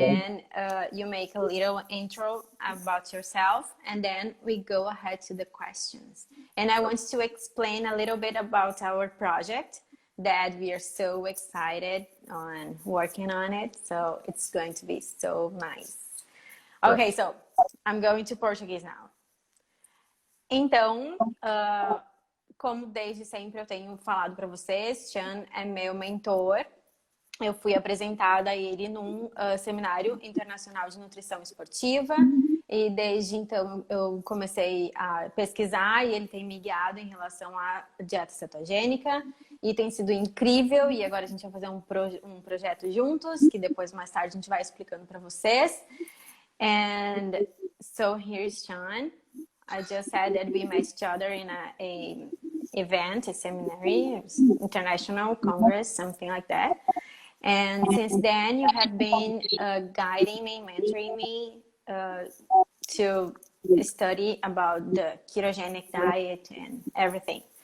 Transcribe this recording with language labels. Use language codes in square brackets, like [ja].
[en] then you make a little intro about yourself, and then we go ahead to the questions. And I want to explain a little bit about our project that we are so excited on working on it. So it's going to be so nice. Sure. Okay, so I'm going to Portuguese now. [pt] Então, como desde sempre eu tenho falado para vocês, Chan é meu mentor. Eu fui apresentada a ele num seminário internacional de nutrição esportiva e desde então eu comecei a pesquisar e ele tem me guiado em relação à dieta cetogênica e tem sido incrível. E agora a gente vai fazer um projeto juntos que depois mais tarde a gente vai explicando para vocês. [en] And so here's Sean. I just said that we met each other in a event, a seminary, international congress, something like that. And since then, you have been guiding me, mentoring me to study about the ketogenic diet and everything.